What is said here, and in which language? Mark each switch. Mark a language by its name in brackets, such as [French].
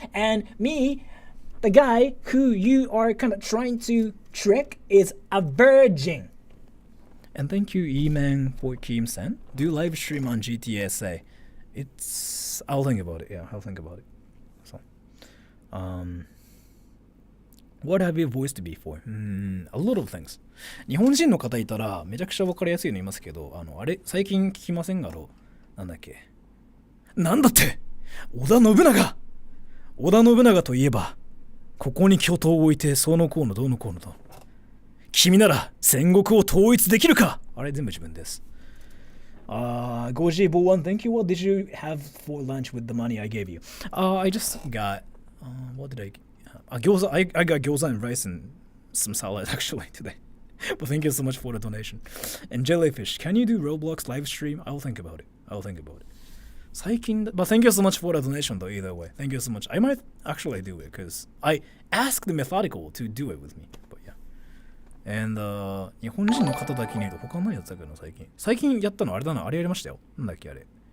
[English] And me, the guy who you are kind of trying to trick, is a virgin. And thank you, E-Man, for Kim-san. Do live stream on GTSA. I'll think about it. Yeah, I'll think about it. So, what have you voiced before? A lot of things. [Japanese] 日本人の方いたらめちゃくちゃ分かりやすいのいますけど、あれ最近聞きません？なんだっけ？なんだって！織田信長といえば、ここに巨頭を置いてそのこうのどうのこうのと。君なら戦国を統一できるか？あれ全部自分です。Goji Bowan, [English] thank you. What did you have for lunch with the money I gave you? I just got, what did I get? Gyoza. I got gyoza and rice and some salad actually today. But thank you so much for the donation. And Jellyfish, can you do Roblox live stream? I'll think about it. But thank you so much for the donation though, either way. Thank you so much. I might actually do it because I asked the Methodical to do it with me. But yeah. [Japanese] And 日本人の方だけに言うと他のやつだけど最近やったのあれだな、あれやりましたよ。なんだっけあれ。